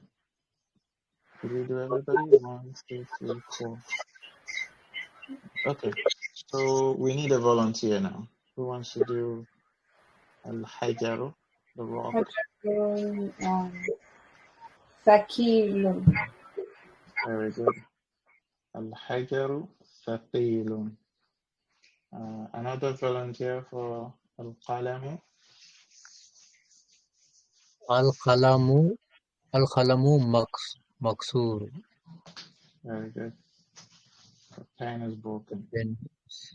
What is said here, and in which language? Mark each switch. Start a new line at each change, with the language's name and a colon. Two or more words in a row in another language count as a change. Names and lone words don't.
English: Did we do everybody? 1, 2, 3, 4. Okay. So we need a volunteer now. Who wants to do Al-Hajaru, the rock?
Arabic: حجر ثقيل.
English: Very good.
Arabic: الحجر ثقيل.
English: Another volunteer for Al-Qalamu.
Arabic: القلم مكسور.
English: Very good. The pen is broken. Then it's